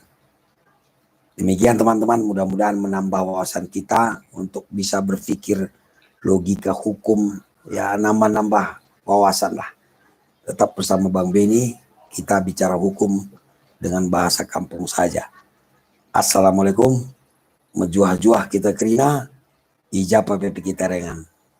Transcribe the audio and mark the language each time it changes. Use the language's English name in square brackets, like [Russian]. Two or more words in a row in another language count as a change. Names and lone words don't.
[Indonesian] Demikian teman-teman, mudah-mudahan menambah wawasan kita untuk bisa berpikir logika hukum, ya nambah-nambah wawasan lah. Tetap bersama Bang Beni, kita bicara hukum dengan bahasa kampung saja. Assalamualaikum, [Batak Karo] mejuah-juah kita kerina, ijabah pepe kita rengan.